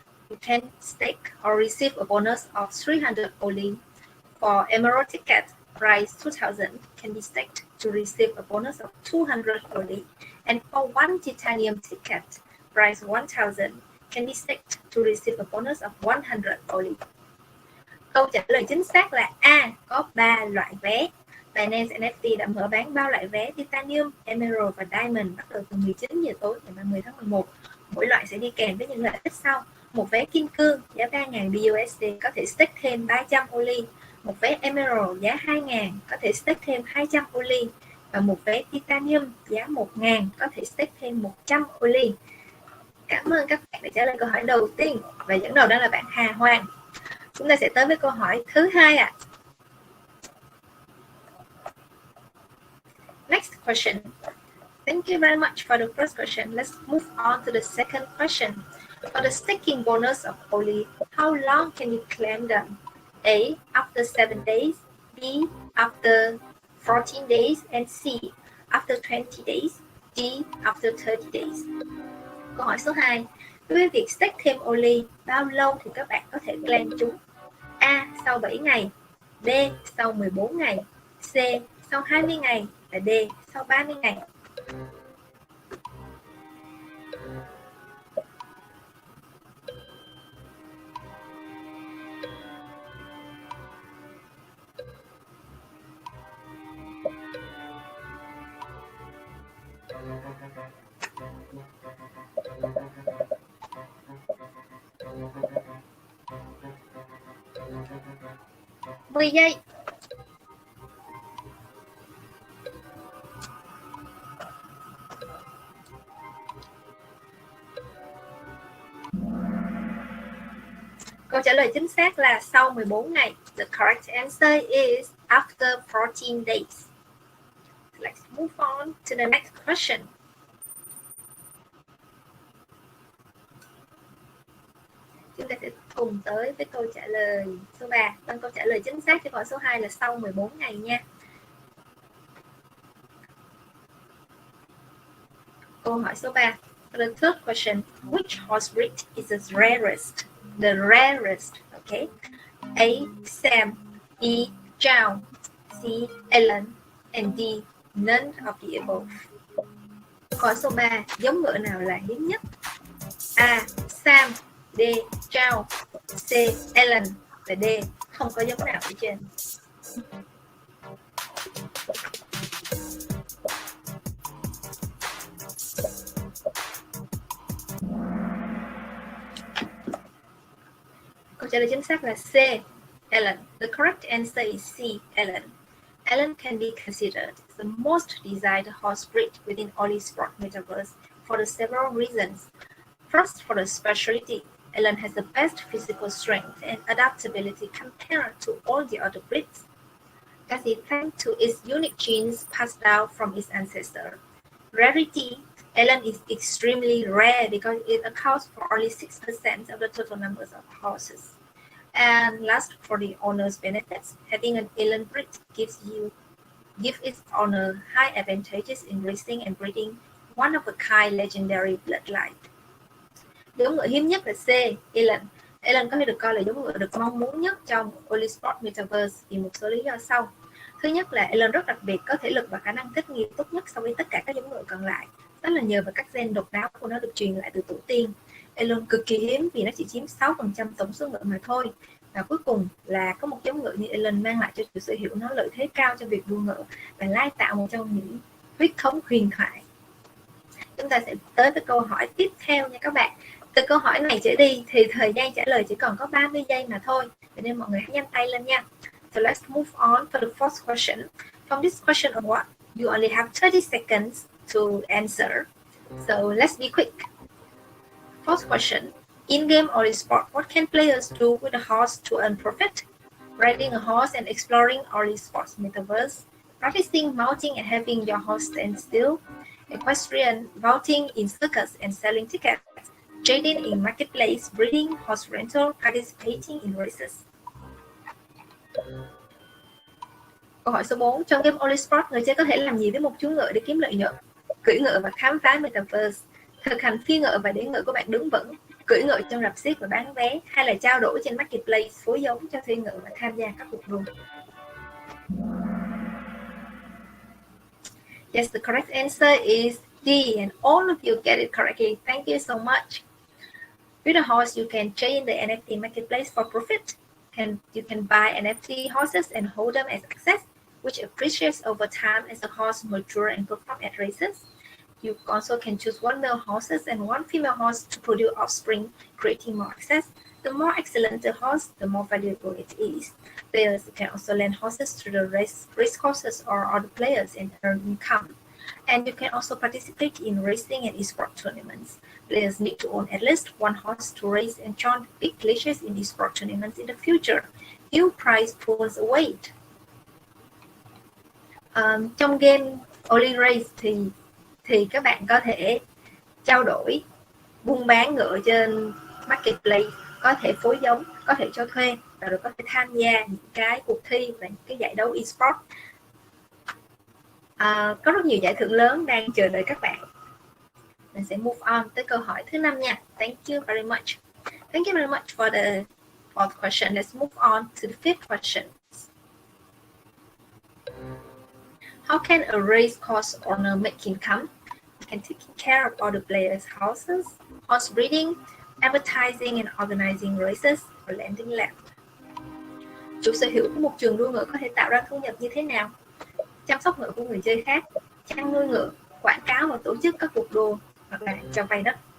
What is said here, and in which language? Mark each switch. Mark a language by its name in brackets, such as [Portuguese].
[English] You can stake or receive a bonus of 300 Oly. For emerald ticket, price 2,000 can be staked to receive a bonus of 200 Oly. And for 1 titanium ticket, price 1,000 can be staked to receive a bonus of 100 Oly? [Vietnamese] Câu trả lời chính xác là A, có 3 loại vé. Binance NFT đã mở bán 3 loại vé Titanium, Emerald và Diamond bắt đầu từ 19 giờ tối ngày 30 tháng 11. Mỗi loại sẽ đi kèm với những lợi ích sau. Một vé kim cương giá 3.000 USD có thể stake thêm 300 Oly. Một vé Emerald giá 2.000 có thể stake thêm 200 Oly. Và một vé Titanium giá 1.000 có thể stake thêm 100 Oly. Cảm ơn các bạn đã trả lời câu hỏi đầu tiên. Và dẫn đầu đó là bạn Hà Hoàng. Chúng ta sẽ tới với câu hỏi thứ hai ạ. [English] Next question. Thank you very much for the first question. Let's move on to the second question. For the staking bonus of Oly, how long can you claim them? A, after 7 days, B, after 14 days, and C, after 20 days, D, after 30 days. [Vietnamese] Câu hỏi số 2. Đối với việc stake thêm Oly, bao lâu thì các bạn có thể claim chúng? A, sau 7 ngày, B, sau 14 ngày, C, sau 20 ngày, và D, sau 30 ngày. Mười giây. Câu trả lời chính xác là sau 14 ngày. [English] The correct answer is after 14 days. Let's move on to the next question. [Vietnamese] Chúng ta sẽ cùng tới với câu trả lời số 3. Vâng, câu trả lời chính xác cho câu hỏi số 2 là sau 14 ngày nha. Câu hỏi số 3. [English] For the third question, which horse breed is the rarest? The rarest, okay? A, Sam, B, Chow, C, Ellen, and D, none of the above. [Vietnamese] Câu hỏi số 3, giống ngựa nào là hiếm nhất? A, Sam, D, Chow, C, Ellen, và D, không có giống nào ở trên. Câu trả lời chính xác là C, Ellen. [English] The correct answer is C, Ellen. Ellen can be considered the most desired horse breed within Oly Sport Metaverse for the several reasons. First, for the specialty, Ellen has the best physical strength and adaptability compared to all the other breeds. That is thanks to its unique genes passed down from its ancestor. Rarity, Ellen is extremely rare because it accounts for only 6% of the total numbers of horses. And last, for the owner's benefits, having an Ellen breed gives its owner high advantages in racing and breeding one-of-a-kind legendary bloodline. [Vietnamese] Giống ngựa hiếm nhất là C, Ellen. Ellen có thể được coi là giống ngựa được mong muốn nhất trong Oly Sport Metaverse vì một số lý do sau. Thứ nhất là Ellen rất đặc biệt, có thể lực và khả năng thích nghi tốt nhất so với tất cả các giống ngựa còn lại. Đó là nhờ vào các gen độc đáo của nó được truyền lại từ tổ tiên. Ellen cực kỳ hiếm vì nó chỉ chiếm 6% tổng số ngựa mà thôi. Và cuối cùng là có một giống ngựa như Ellen mang lại cho chủ sở hữu nó lợi thế cao cho việc đua ngựa và lai tạo một trong những huyết thống huyền thoại. Chúng ta sẽ tới với câu hỏi tiếp theo nha các bạn. Từ câu hỏi này trở đi thì thời gian trả lời chỉ còn có 30 giây mà thôi. Vậy nên mọi người hãy nhanh tay lên nha. [English] So let's move on for the first question. From this question onward, you only have 30 seconds to answer. So let's be quick. First question. In-game Oly Sport, what can players do with a horse to earn profit? Riding a horse and exploring Oly Sports Metaverse. Practicing mounting and having your horse stand still. Equestrian, vaulting in circus and selling tickets. Trading in marketplace, breeding, horse rental, participating in races. [Vietnamese] Câu hỏi số 4. Trong game Oly Sport, người chơi có thể làm gì với một chú ngựa để kiếm lợi nhuận? Cưỡi ngựa và khám phá Metaverse. Thực hành phi ngựa và để ngựa của bạn đứng vững. Cưỡi ngựa trong rạp xiếc và bán vé. Hay là trao đổi trên marketplace, phối giống cho thuê ngựa và tham gia các cuộc đua. [English] Yes, the correct answer is D, and all of you get it correctly. Thank you so much. With a horse, you can trade in the NFT marketplace for profit. You can buy NFT horses and hold them as assets, which appreciates over time as the horse mature and perform at races. You also can choose one male horses and one female horse to produce offspring, creating more access. The more excellent the horse, the more valuable it is. Players can also lend horses to the race courses or other players and earn income. And you can also participate in racing and esports tournaments. Players need to own at least one horse to race and join big leashes in esports tournaments in the future. Few prize pools await. [Vietnamese] Trong game Oly Race thì các bạn có thể trao đổi, buôn bán ngựa trên marketplace, có thể phối giống, có thể cho thuê và rồi có thể tham gia những cái cuộc thi và những cái giải đấu esports. Có rất nhiều giải thưởng lớn đang chờ đợi các bạn. Mình sẽ [English] move on [Vietnamese] tới câu hỏi thứ 5 nha. [English] Thank you very much. Thank you very much for the question. Let's move on to the fifth question. How can a race course owner make income? You can take care of all the players' houses, horse breeding, advertising and organizing races, or landing land. [Vietnamese] Chủ sở hữu của một trường đua ngựa có thể tạo ra thu nhập như thế nào? Chăm sóc ngựa của người chơi khác, chăn nuôi ngựa, quảng cáo và tổ chức các cuộc đua, hoặc là cho vay đất.